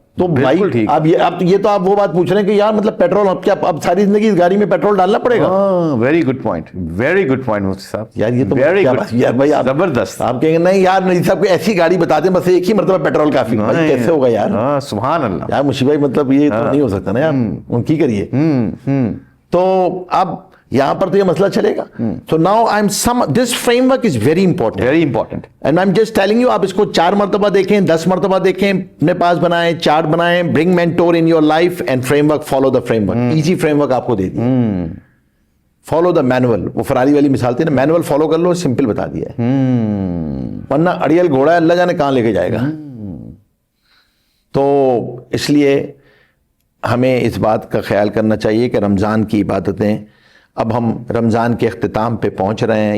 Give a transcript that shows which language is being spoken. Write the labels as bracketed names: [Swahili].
[Urdu] تو بھائی اب یہ تو آپ وہ بات پوچھ رہے ہیں کہ یار مطلب پیٹرول اب کیا اب ساری زندگی اس گاڑی میں پیٹرول ڈالنا پڑے گا؟ ویری گڈ پوائنٹ مفتی صاحب. یار یہ تو یار بھائی زبردست. آپ کہیں گے نہیں یار نہیں صاحب کو ایسی گاڑی بتا دیں بس ایک ہی مرتبہ پیٹرول کافی. کیسے ہوگا یار؟ سبحان اللہ یار مشی بھائی مطلب یہ تو نہیں ہو سکتا نا یار, ان کی کریے. تو اب یہاں پر تو یہ مسئلہ چلے گا. [English] So now this framework is very important. Very important. And I'm just telling you, [Urdu] آپ اس کو 4 مرتبہ دیکھیں, 10 مرتبہ دیکھیں, اپنے پاس بنائیں, چارٹ بنائیں, [English] bring mentor in your life and framework, follow the framework. Easy framework [Urdu] آپ کو دے دی. [English] Follow the manual. [Urdu] وہ فراری والی مثال تھی نا, manual follow کر لو, simple بتا دیا ہے. ورنہ اڑیل گھوڑا ہے, اللہ جانے کہاں لے کے جائے گا. تو اس لیے ہمیں اس بات کا خیال کرنا چاہیے کہ رمضان کی عبادتیں, اب ہم رمضان کے اختتام پہ پہنچ رہے ہیں.